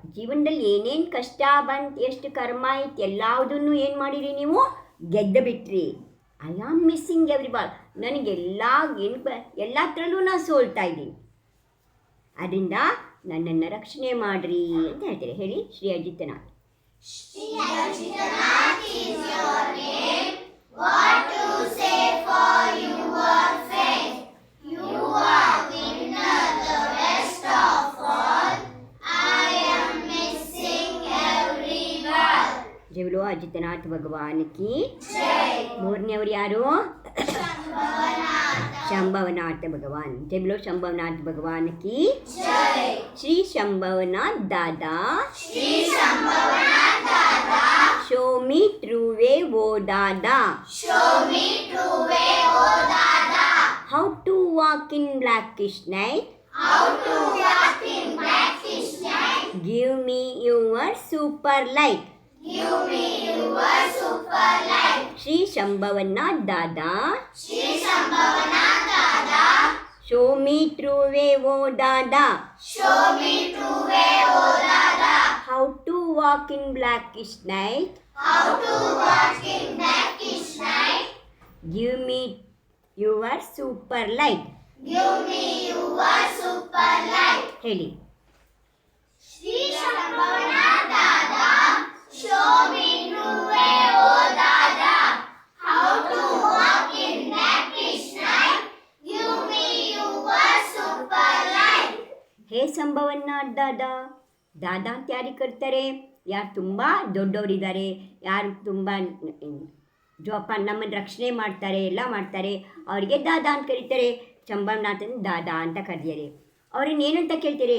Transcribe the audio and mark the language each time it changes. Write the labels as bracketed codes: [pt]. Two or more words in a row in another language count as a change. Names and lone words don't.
[kn] ಜೀವನದಲ್ಲಿ ಏನೇನು ಕಷ್ಟ ಬಂತು, ಎಷ್ಟು ಕರ್ಮ ಇತ್ತು, ಎಲ್ಲದನ್ನು ಏನು ಮಾಡಿರಿ ನೀವು? ಗೆದ್ದು ಬಿಟ್ರಿ. [en] I am missing every ball. [kn] ನನಗೆಲ್ಲ ಎಲ್ಲತ್ರಲ್ಲೂ ನಾನು ಸೋಲ್ತಾ ಇದ್ದೀನಿ. ಅದರಿಂದ ನನ್ನನ್ನು ರಕ್ಷಣೆ ಮಾಡಿರಿ ಅಂತ ಹೇಳ್ತಾರೆ. ಹೇಳಿ ಶ್ರೀ ಅಜಿತನಾಥ್. [en] Shri Ajitanath is your name. What to say for your fame? You are winner, the best of all. I am missing every ball. [kn] ಜಗಳು ಅಜಿತನಾಥ್ ಭಗವಾನ್ ಕಿ. [hi] Jai. [kn] ಮೂರನೇವರು ಯಾರು? Shambhavanatha. ಶಂಭವನಾಥ ಭಗವಾನ್. ಜಗಳು ಶಂಭವನಾಥ್ ಭಗವಾನ್ ಕಿ. [hi] Jai. [en] ಶ್ರೀ ಶಂಭವನಾಥ್ ದಾದಾ. Shri Shambhavanatha Dada. Show me true way o Dada. Show me true way, oh Dada. How to walk in blackish night. How to walk in blackish night. Give me your super light. Give me your super light. ಶ್ರೀ ಶಂಭವನಾಥ್ ದಾದಾ. Shri Shambhavanatha Dada. Show me true way o Dada. Show me true way, oh Dada. How to walk in blackish night. How to walk in blackish night. Give me your super light. Give me your super light. [kn] ಹೇಳಿ. [en] Shri Shambhavanatha Dada. Show me true way, oh Dada. How to walk in blackish night. Give me your super light. [kn] ಹೇ ಸಂಭವನಾಥ್ ದಾದಾ, ದಾದಾ ಅಂತ ಯಾರಿಗೆ ಕರೀತಾರೆ? ಯಾರು ತುಂಬ ದೊಡ್ಡವರಿದ್ದಾರೆ, ಯಾರು ತುಂಬ ಜೋಪಾನ ನಮ್ಮನ್ನು ರಕ್ಷಣೆ ಮಾಡ್ತಾರೆ, ಎಲ್ಲ ಮಾಡ್ತಾರೆ, ಅವರಿಗೆ ದಾದಾ ಅಂತ ಕರೀತಾರೆ. ಚಂಬಲ್ನಾಥನ್ ದಾದಾ ಅಂತ ಕರೆದಿದ್ದಾರೆ. ಅವ್ರನ್ನ ಏನಂತ ಕೇಳ್ತಾರೆ?